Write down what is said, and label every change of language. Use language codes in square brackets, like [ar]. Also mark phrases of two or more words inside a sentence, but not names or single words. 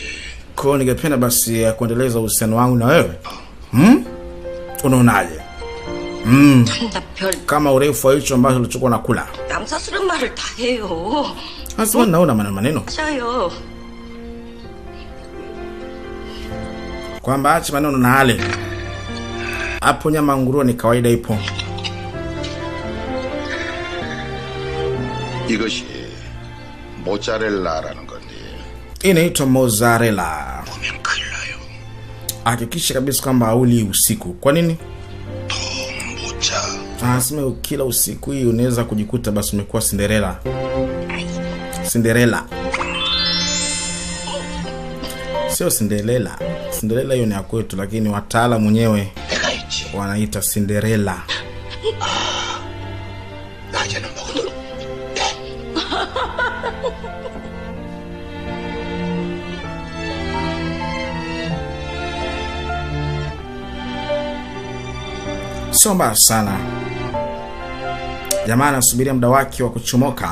[sw] Kwa ningependa basi kuendeleza uhusiano wangu na wewe. Unaonaje? Kama urefu wa hicho ambacho ulichokuwa nakula. [ko] 남사스러운 말을 다 해요. [sw] Anasema naona maneno. 맞아요. Kwamba acha maneno na hale. Hapo nyama nguruwe ni kawaida ipo. [ko] 이것이 모짜렐라라는 건데. [sw] Inaitwa mozzarella. [ko] 보면 큰일 나요. [sw] Hakikisha kabisa kwamba hauli usiku. Kwa nini? [ko] 모짜. [sw] Anasema ukila usiku hii unaweza kujikuta basi umekuwa Cinderella. Cinderella. Sio Cinderella. Cinderella hiyo ni ya kwetu, lakini wataalamu wenyewe wanaita Cinderella. [ko] 낮에는 먹어도 [sw] Sio mbaya sana. Jamaa anasubiria muda wake wa kuchomoka.